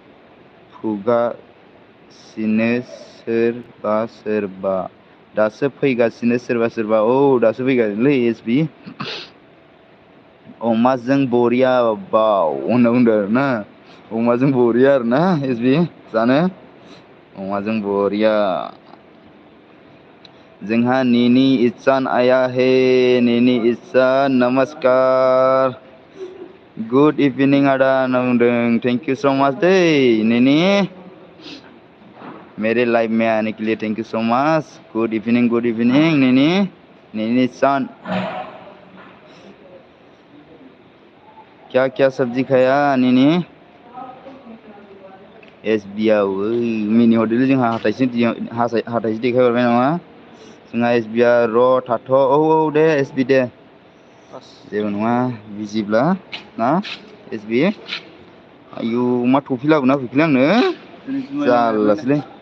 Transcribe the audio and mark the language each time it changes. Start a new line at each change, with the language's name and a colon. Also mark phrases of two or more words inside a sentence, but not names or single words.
Bodo: फुगासिनो सोरबा दासो फैगासिनो सोरबा दासो फैगासिनोलै SB अमाजों बरिया बाव होनना बुंदों आरोना अमाजों बरिया आरोना SB जानो अमाजों बरिया जोंहा निनि इसान आया हे निनि इसान नमस्कार
English: good evening
Bodo: आदा होनना बुंदों
English: thank you so much
Bodo: दै निनि
Hindi: मेरे लाइफ में आने के लिए
English: thank you so much good evening
Hindi: निनी सान क्या क्या सब्जी खाया
Bodo: निनी SB आव मिनि हरदोंलै जोंहा हाथाइसो देखायहरबाय नामा जोंहा SB आ र' थाथ' औ दे SB दे जेबो नङा बिजिब्ला ना SB आयु मा टफि लाबोना होफैखोलै आंनो जारलासोलै